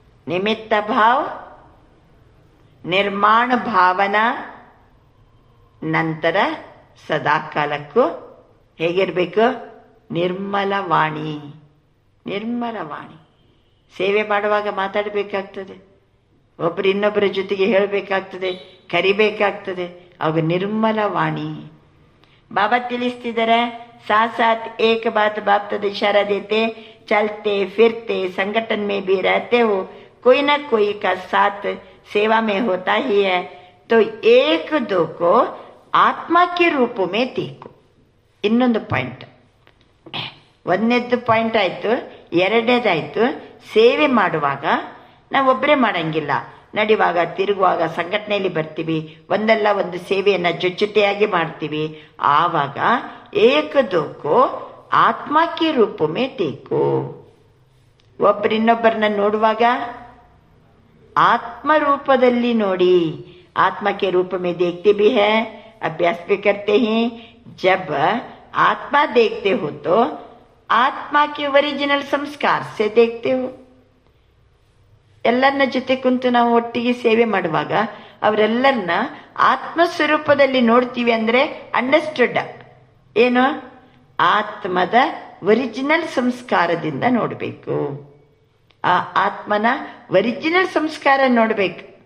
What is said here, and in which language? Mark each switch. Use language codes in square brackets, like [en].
[kn] ನಿಮಿತ್ತ ಭಾವ, ನಿರ್ಮಾಣ ಭಾವನಾ, ನಂತರ ಸದಾಕಾಲಕ್ಕೂ ಹೇಗಿರ್ಬೇಕು? ನಿರ್ಮಲ ವಾಣಿ. ಸೇವೆ ಮಾಡುವಾಗ ಮಾತಾಡಬೇಕಾಗ್ತದೆ, ಒಬ್ಬರು ಇನ್ನೊಬ್ಬರ ಜೊತೆಗೆ ಹೇಳಬೇಕಾಗ್ತದೆ, ಕರಿಬೇಕಾಗ್ತದೆ, ಆಗ ನಿರ್ಮಲ ವಾಣಿ. ಬಾಬಾ ತಿಳಿಸ್ತಿದ್ದಾರೆ, [hi] साथ साथ एक बात बाप दादा इशारा देते, चलते फिरते संगठन में भी रहते हो, कोई ना कोई का साथ सेवा में होता ही है, तो एक दो को आत्मा के रूप में देखो. [kn] ಇನ್ನೊಂದು ಪಾಯಿಂಟ್, ಒಂದನೇದ್ದು ಪಾಯಿಂಟ್ ಆಯ್ತು, ಎರಡನೇದಾಯ್ತು, ಸೇವೆ ಮಾಡುವಾಗ ನಾವೊಬ್ಬರೇ ಮಾಡಂಗಿಲ್ಲ, ನಡೆಯುವಾಗ ತಿರುಗುವಾಗ ಸಂಘಟನೆಯಲ್ಲಿ ಬರ್ತೀವಿ, ಒಂದಲ್ಲ ಒಂದು ಸೇವೆಯನ್ನು ಜೊತೆಯಾಗಿ ಮಾಡ್ತೀವಿ. [hi] ಆವಾಗ ಏಕ ದೋಕೋ ಆತ್ಮಕ್ಕೆ ರೂಪಮೇ ದೇಕೋ. [kn] ಒಬ್ಬರಿನ್ನೊಬ್ಬರನ್ನ ನೋಡುವಾಗ ಆತ್ಮರೂಪದಲ್ಲಿ ನೋಡಿ. [hi] आत्मा के रूप में देखते भी हैं, अभ्यास भी करते हैं. जब आत्मा देखते हो तो आत्मा के ओरिजिनल संस्कार से देखते हो. [kn] ಎಲ್ಲರನ್ನ ಜೊತೆ ಕುಂತು ನಾವು ಒಟ್ಟಿಗೆ ಸೇವೆ ಮಾಡುವಾಗ ಅವರೆಲ್ಲರನ್ನ ಆತ್ಮ ಸ್ವರೂಪದಲ್ಲಿ ನೋಡ್ತೀವಿ. ಅಂದ್ರೆ ಅಂಡರ್ಸ್ಟುಡ್ ಏನು, ಆತ್ಮದ ಒರಿಜಿನಲ್ ಸಂಸ್ಕಾರದಿಂದ ನೋಡಬೇಕು. ಆ ಆತ್ಮನ ಒರಿಜಿನಲ್ ಸಂಸ್ಕಾರ ನೋಡ್ಬೇಕು.